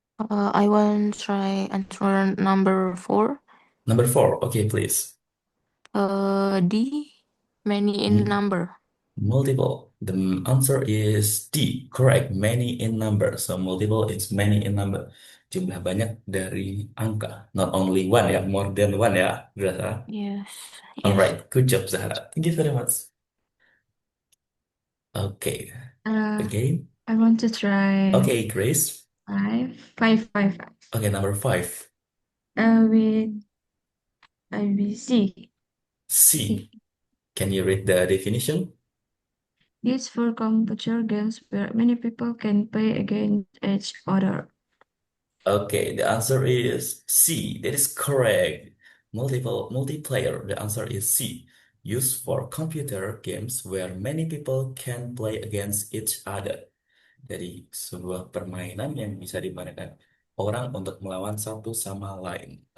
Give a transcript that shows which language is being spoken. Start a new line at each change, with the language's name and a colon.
English: I want to try answer number 4. Number four. Okay, please. D. Many in M- number. Multiple. The answer is D. Correct. Many in number. So multiple is many in number.
Indonesian: Jumlah banyak dari angka.
English: Not only one ya, more than one ya, Zahra. Yes. All Yes. right. Good job, Zahra. Thank you very much. Okay. Uh, Again. I want to try Okay, Grace. five. Okay, number five. With IBC. C. Can you read the definition? Used for computer games where many people can play against each other. Okay, the answer is C. That is correct. Multiplayer. The answer is C. Used for computer games where many people can play against each other.
Indonesian: Jadi sebuah permainan yang bisa dimainkan orang untuk melawan satu sama lain.